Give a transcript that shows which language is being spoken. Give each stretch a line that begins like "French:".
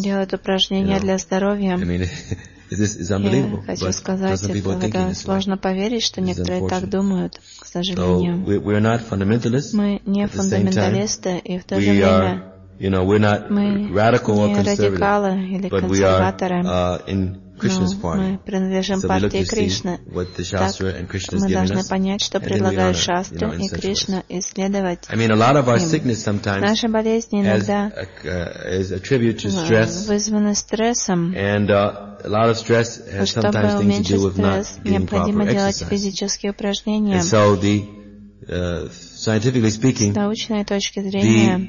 Russian: Делают упражнения для здоровья.
English: I mean, this is unbelievable. But some people think this.
Russian: Сложно поверить, что некоторые так думают, к сожалению.
English: So we're not fundamentalists.
Russian: Мы не фундаменталисты, и в то же время
English: we are not radical or conservative, but we are in Krishna's party.
Russian: Мы принадлежим партии Кришны. Так, мы должны понять, что предлагают Шастры и Кришна, и следовать им.
English: I mean, a lot of our sickness sometimes
Russian: наша болезнь иногда
English: is attributed to stress,
Russian: вызвана стрессом.
English: And a lot of stress has sometimes things to do with not getting proper exercise. And so the scientifically speaking,
Russian: с научной точки зрения,